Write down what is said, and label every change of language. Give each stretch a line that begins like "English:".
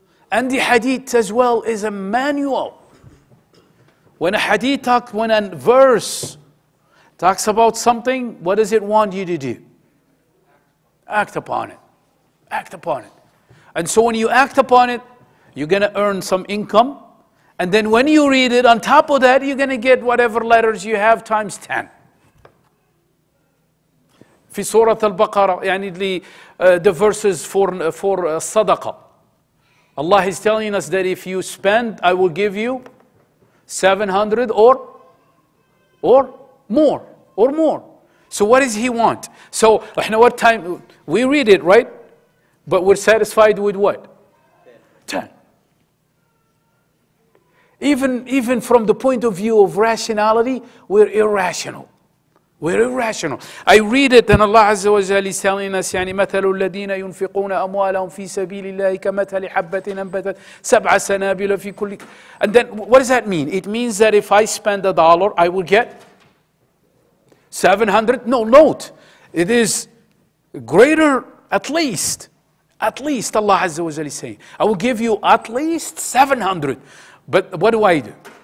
English: And the hadith as well is a manual. When a verse talks about something, what does it want you to do? Act upon it. Act upon it. And so when you act upon it, you're going to earn some income. And then when you read it, on top of that, you're going to get whatever letters you have times 10.
Arabic: في سورة البقرة يعني
English: the verses for
Arabic: صدقة.
English: Allah is telling us that if you spend, I will give you 700 or more. So what does He want? So what time we read it, right? But we're satisfied with what? 10. Even from the point of view of rationality, we're irrational. We're irrational. I read it and Allah Azza wa Jalla is telling us
Arabic: يعني مثل الذين ينفقون أموالهم في سبيل الله كمثل حبة أنبتت سبع سنابل في كل.
English: And then what does that mean? It means that if I spend $1, I will get 700. No, note. It is greater at least. At least Allah Azza wa Jalla is saying, I will give you at least 700. But what do I do?